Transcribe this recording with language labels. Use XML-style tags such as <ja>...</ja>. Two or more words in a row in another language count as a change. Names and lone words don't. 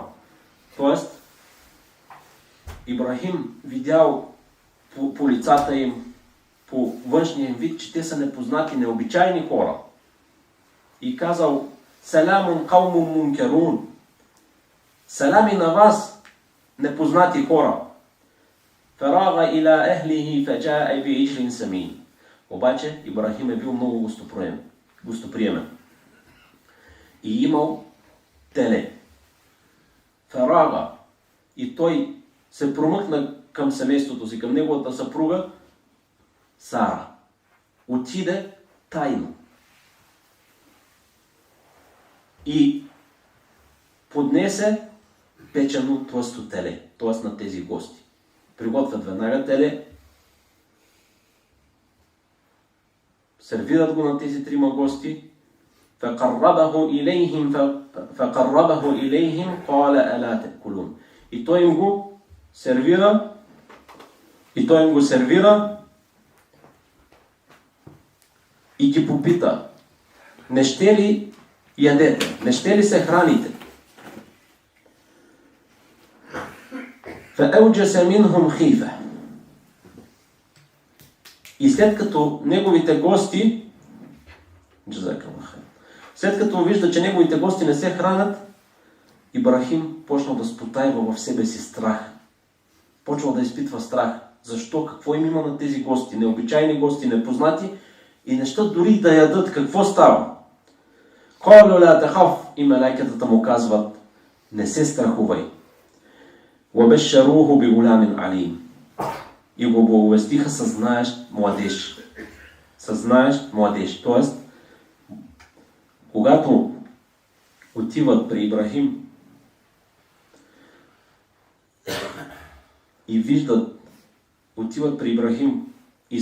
<bg>Тоест, Ибрахим видял по лицата им, по външния им вид, че те са непознати, необичайни хора. И казал:</bg> <ar>سلام قوم منكرون.</ar> <bg>Селами на вас, непознати хора.</bg> <ar>فراغ إلى أهله فجاء بعجل سمين.</ar> <bg>Обаче Ибрахим е бил много гостоприемен. И имал теле. Фарага. И той се промъкна към семейството си, към неговата съпруга Сара. Отиде тайно. И поднесе печено тлъсто теле, т.е. на тези гости. Приготвят веднага теле, сервират го на тези трима гости</bg> <ar>فقربه إليهم قال ألا تأكلون.</ar> <bg>И той им го сервира и ги попита: не ще ли ядете? Не ще ли се храните?</bg> <ar>فأوجس منهم خيفة.</ar> <bg>И след като неговите гости, след като вижда, че неговите гости не се хранят, Ибрахим почнал да спотайва в себе си страх. Почвал да изпитва страх. Защо? Какво им има на тези гости? Необичайни гости, непознати, и неща дори да ядат. Какво става?</bg> <ar>قالوا لا تخف.</ar> <bg>И мелайкетата му казват: не се страхувай.</bg> <ar>وبشروه بغلام عليم.</ar> <bg>И го благовестиха със знаещ младеж. Със знаещ младеж. Тоест, когато отиват при Ибрахим и виждат, отиват при Ибрахим и</bg>